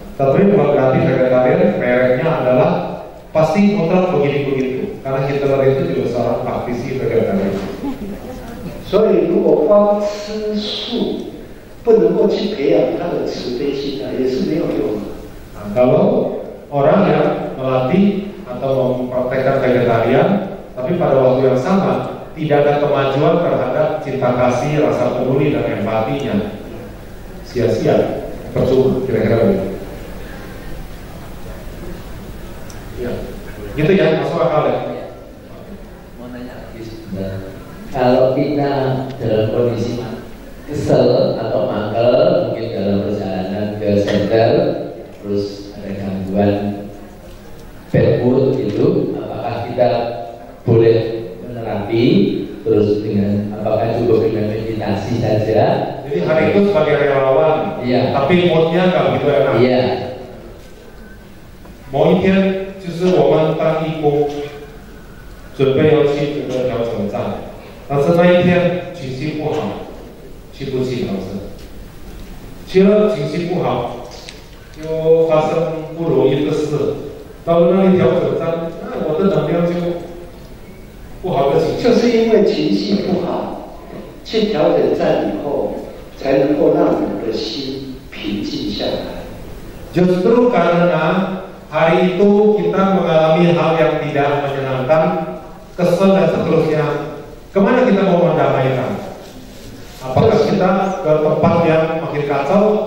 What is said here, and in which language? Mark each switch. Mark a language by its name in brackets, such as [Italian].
[Indonesian] Tapi bukan berarti vegetarian mereknya adalah pasti mutlak begitu-begitu, karena Hitler itu juga seorang praktisi vegetarian. [Chinese] 所以如果光吃素不能够去培养他的慈悲心啊，也是没有用的。 [Indonesian] Nah, kalau orang yang melatih atau mempraktekkan vegetarian, tapi pada waktu yang sama tidak ada kemajuan terhadap cinta kasih, rasa peduli dan empatinya, sia-sia, percuma, kira-kira begitu. Ya, gitu ya, masuk akal ya. Mau nanya lagi sebentar. Kalau kita dalam kondisi kesel atau mangkel, mungkin dalam perjalanan ke senter, terus ada gangguan bad mood itu, apakah kita boleh menerapi, terus dengan apakah cukup dengan meditasi saja? Jadi hari itu sebagai relawan, iya. Tapi moodnya nggak begitu enak. Iya. [Chinese] 某一天，就是我们当义工，准备要去这个调整站，但是那一天情绪不好，去不去调整？去了情绪不好，就发生不如意的事。到了那里调整站，那我的能量就不好的情绪。就是因为情绪不好，去调整站以后，才能够让我们的心平静下来。 [Indonesian] Justru karena hari itu kita mengalami hal yang tidak menyenangkan, kesel dan seterusnya. Kemana kita mau mendamaikan? Apakah kita ke tempat yang makin kacau?